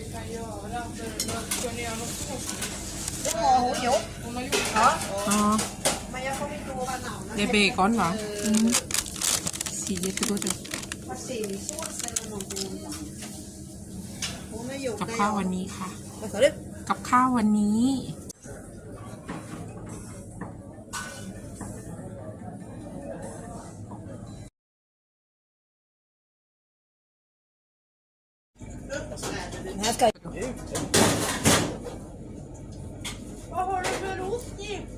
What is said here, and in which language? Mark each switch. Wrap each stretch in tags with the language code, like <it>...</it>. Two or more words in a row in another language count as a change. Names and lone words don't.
<sv>Det har hon gjort. Ja. Ja. Men jag kommer inte ihåg vad namnet. Det är bacon, va? Ser jättegott ut. Persiljesås eller någonting. Hon har gjort</sv> <th>กับ</th> <sv>det.</sv> <th>ข้าววันนี้ค่ะ</th> <sv>Vad sa du?</sv> <th>กับข้าววันนี้</th> <sv>Den här ska ut. Vad har du för ost i?</sv>